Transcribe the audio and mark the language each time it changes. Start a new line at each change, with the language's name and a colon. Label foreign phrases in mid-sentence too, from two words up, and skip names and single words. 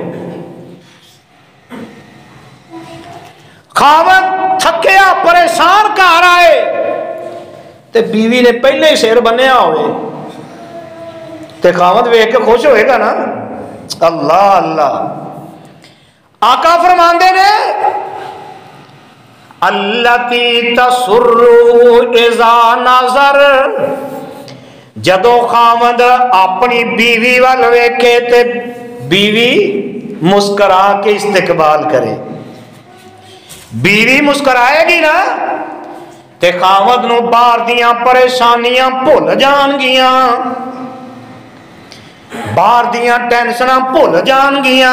Punjabi: ਖ਼ਾਵੰਦ ਥੱਕਿਆ ਪਰੇਸ਼ਾਨ ਘਰ ਆਏ ਤੇ ਬੀਵੀ ਨੇ ਪਹਿਲੇ ਹੀ ਸਿਰ ਬੰਨ੍ਹਿਆ ਹੋਵੇ ਤੇ ਖ਼ਾਵੰਦ ਵੇਖ ਕੇ ਖ਼ੁਸ਼ ਹੋਏਗਾ ਨਾ। ਅੱਲਾਹ ਅੱਲਾਹ। ਆਕਾ ਫ਼ਰਮਾਂਦੇ ਨੇ,
Arabic: التي تسره إذا نظر,
Punjabi: ਜਦੋਂ ਖ਼ਾਵੰਦ ਅਪਣੀ ਬੀਵੀ ਵੱਲ ਵੇਖੇ ਤੇ ਬੀਵੀ ਮੁਸਕੁਰਾ ਕੇ ਇਸਤਕਬਾਲ ਕਰੇ। ਬੀਵੀ ਮੁਸਕੁਰਾਏਗੀ ਨਾ ਤੇ ਖ਼ਾਵੰਦ ਨੂੰ ਬਾਹਰ ਦੀਆਂ ਪਰੇਸ਼ਾਨੀਆਂ ਭੁੱਲ ਜਾਣਗੀਆਂ, ਬਾਹਰ ਦੀਆਂ ਟੈਂਸ਼ਨਾਂ ਭੁੱਲ ਜਾਣਗੀਆਂ।